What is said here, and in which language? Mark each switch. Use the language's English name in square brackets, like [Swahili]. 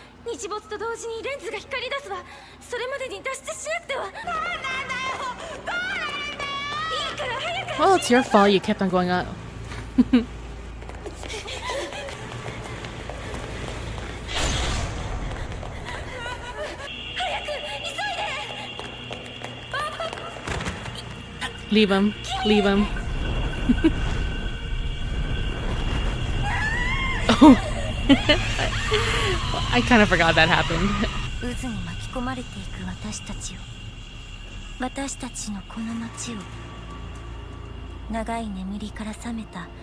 [Japanese] 日没と同時にレンズが光り出すわ。それまでに脱出しなくては。どうなんだよ、どうなんだよ。いいから早く。 [English] Well, it's your fault you kept on going up. [Japanese] 早く急いで。 [English] Leave him. Leave him. Oh. I kind of forgot that happened. [Japanese] 渦に巻き込まれていく私たちを、私たちのこの街を、長い眠りから覚めた